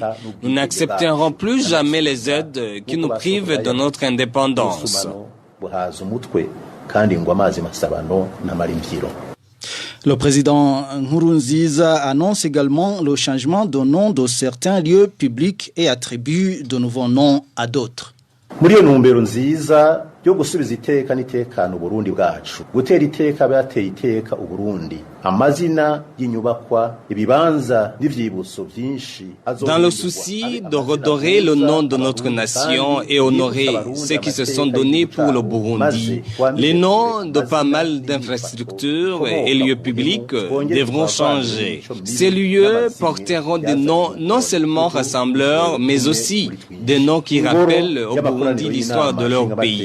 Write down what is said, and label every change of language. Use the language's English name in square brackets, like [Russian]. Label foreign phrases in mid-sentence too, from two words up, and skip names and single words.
[French] Nous n'accepterons plus jamais les aides qui nous privent de notre indépendance. Le président Nkurunziza annonce également le changement de nom de certains lieux publics et attribue de nouveaux noms à d'autres. [Rundi] Muri iyo ntumbero nziza yo gusubiza iteka n'itekano Burundi bwacu, gutera iteka abateye iteka Uburundi, amazina y'inyubakwa, ibibanza n'ivyibutso byinshi. [French] Dans le souci de redorer le nom de notre nation et honorer ceux qui se sont donnés pour le Burundi, les noms de pas mal d'infrastructures et lieux publics devront changer. Ces lieux porteront des noms non seulement rassembleurs, mais aussi des noms qui rappellent au Burundi l'histoire de leur pays.